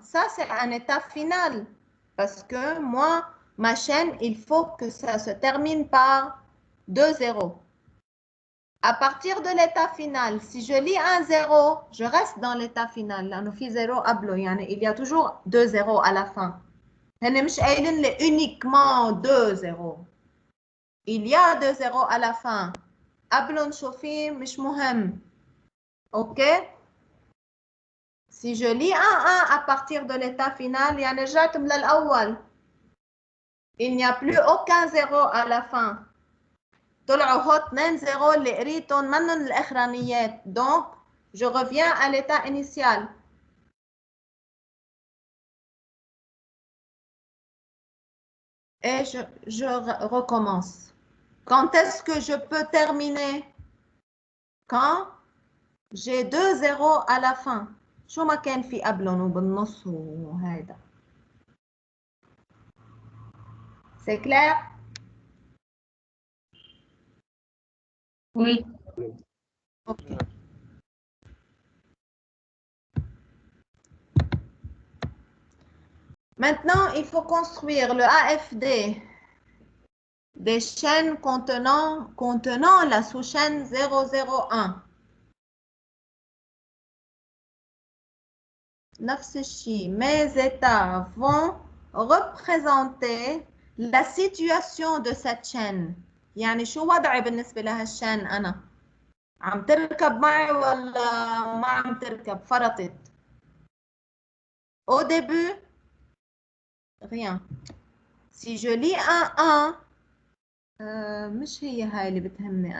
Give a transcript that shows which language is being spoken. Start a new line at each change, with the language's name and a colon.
French: Ça, c'est un état final. Parce que moi, ma chaîne, il faut que ça se termine par 2 zéros. À partir de l'état final, si je lis un 0, je reste dans l'état final.
Arabic: Là, في 0 قبله.
French: يعني il y a toujours 2 zéros à la fin.
Arabic: هن مش قايلين لي
French: uniquement 2 zéros. Il y a 2 zéros à la fin.
Arabic: قبلهم شو في مش مهم.
French: OK? Si je lis un 1 à partir de l'état final,
Arabic: يعني رجعت من الأول.
French: Il n'y a plus aucun 0 à la fin.
Arabic: طلعوا هو 2 0 اللي قريتهم منهم الأخرانيات.
French: Donc, je reviens à l'état initial. Et je recommence. Quand est-ce que je peux terminer? Quand j'ai 2 zéros à la fin.
Arabic: شو ما كان في قبلهم وبالنص وهيدا.
French: C'est clair? Oui. OK. Maintenant, il faut construire le AFD des chaînes contenant la sous-chaîne 001.
Arabic: نفس الشيء.
French: Mes états vont représenter la situation de cette chaîne.
Arabic: يعني شو وضعي بالنسبة لهالشين أنا؟ عم تركب معي ولا ما عم تركب؟ فرطت.
French: Au début, rien. Si je lis un 1,
Arabic: مش هي هاي اللي بتهمني.